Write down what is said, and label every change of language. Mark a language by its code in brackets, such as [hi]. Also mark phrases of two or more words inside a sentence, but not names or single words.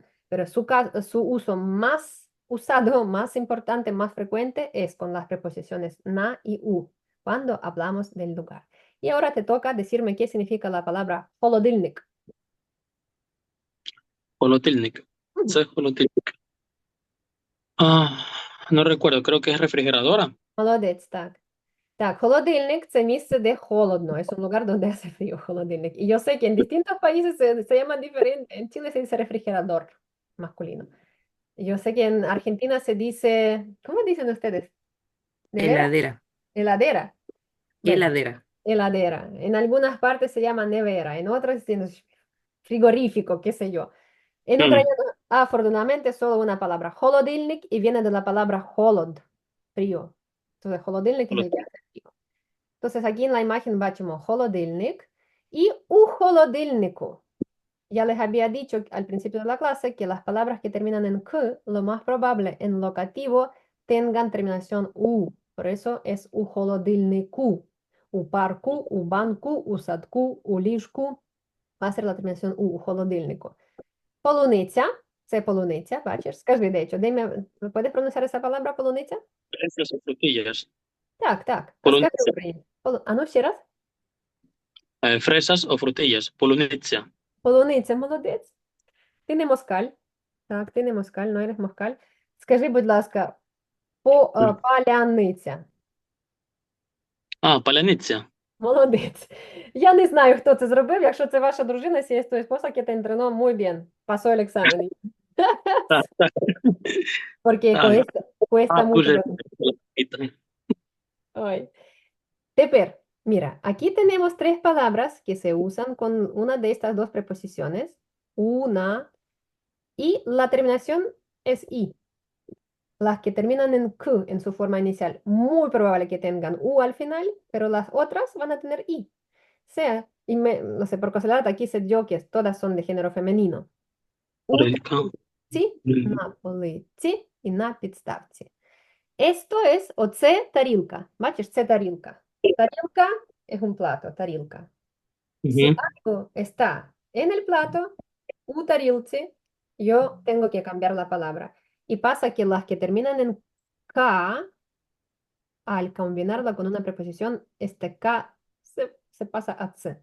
[es] Pero su uso más usado, más importante, más frecuente es con las preposiciones na y u, cuando hablamos del lugar. Y ahora te toca decirme qué significa la palabra холодильник. Holotilnik. Ujú. ¿Sabes holotilnik? Ah, no recuerdo, creo que es refrigeradora. [uk] Молодець, так. Так, холодильник – це місце, де холодно, [es] es un lugar donde hace frío, холодильник. Y yo sé que en distintos países se llama diferente. En Chile se dice refrigerador masculino. Y yo sé que en Argentina se dice, ¿cómo dicen ustedes? ¿Nevera? Heladera. Heladera. Bueno, Heladera. heladera. En algunas partes se llama nevera, en otras es frigorífico, qué sé yo. En Mm, ucraniano, afortunadamente, es solo una palabra, холодильник, y viene de la palabra холод, frío. Entonces, холодильник es el que hace frío. Entonces, aquí en la imagen bachimo холодильник y [uk] у холодильнику. [es] Ya les había dicho al principio de la clase que las palabras que terminan en k, lo más probable en locativo tengan terminación u. Por eso es [uk] у холодильнику. У парку, у банку, у садку, у ліжку. [es] Va a ser la terminación [uk] у холодильнику. [es] Полуниця. [uk] Це полуниця, бачиш? Скажи, [es] de hecho, dime, ¿puedes pronunciar esa palabra полуниця? fresas o frutillas. [uk] Так, так. Полуниця. Скажи Україні. А ну ще раз. [es] Fresas o frutillas. Polonezia. [uk] Полуниця, молодець. Ти не москаль. Так, ти не москаль, но eres москаль. Скажи, будь ласка, паляниця. [es] Ah, palanecia. [uk] Молодець. Я не знаю, хто це зробив. Якщо це ваша дружина, [es] si es tu esposa que te entrenó muy bien. Pasó el examen. Ah, ah, Porque ah, cuesta mucho. Ita. Ay. Tepper, mira, aquí tenemos 3 palabras que se usan con una de estas 2 preposiciones. Una, y la terminación es i. Las que terminan en K en su forma inicial, muy probable que tengan U al final, pero las otras van a tener I. Sea, no sé, por casualidad aquí se dio que todas son de género femenino. [uk] Ці, на полиці і на підставці. [es] Esto es [uk] оце тарілка. Бачиш, це тарілка. [es] Тарілка es un plato, тарілка. Si Ujú. algo está en el plato, [uk] у тарілці, [es] yo tengo que cambiar la palabra. Y pasa que las que terminan en K, al combinarla con una preposición, este K se pasa a C.